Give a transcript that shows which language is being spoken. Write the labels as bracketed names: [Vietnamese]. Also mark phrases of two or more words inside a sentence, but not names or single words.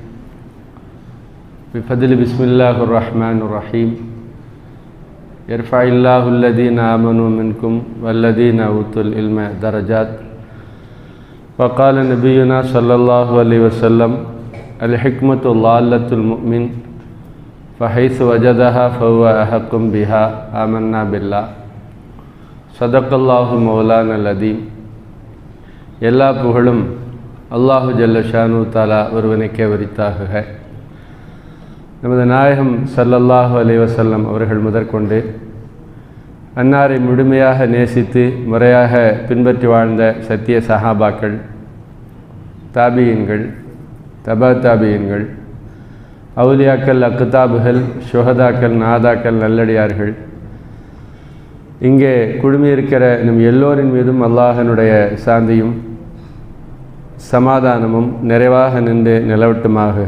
[Arabic] بفضل بسم الله الرحمن الرحيم يرفع الله الذين آمنوا منكم والذين أوتوا العلم درجات وقال نبينا صلى الله عليه وسلم الحكمة ضالة المؤمن فحيث وجدها فهو أحق بها آمنا بالله صدق الله مولانا العظيم. [Tamil] எல்லா புகழும் [Arabic] الله جل شأنه تعالى [Tamil] ஒருவனுக்கே உரித்தாகுக. நமது நாயகம் [Arabic] صلى الله عليه وسلم [Tamil] அவர்கள் முதற்கொண்டு அன்னாரை முழுமையாக நேசித்து முறையாக பின்பற்றி வாழ்ந்த சத்திய சஹாபாக்கள், தாபியீன்கள், தபா தாபியீன்கள், அவுலியாக்கள், அக்தாபுகள், ஷுஹதாக்கள், நாதாக்கள், நல்லடியார்கள், இங்கே குழுமியிருக்கிற நம் எல்லோரின் மீதும் அல்லாஹனுடைய சாந்தியும் சமாதானமும் நிறைவாக நின்று நிலவட்டுமாக.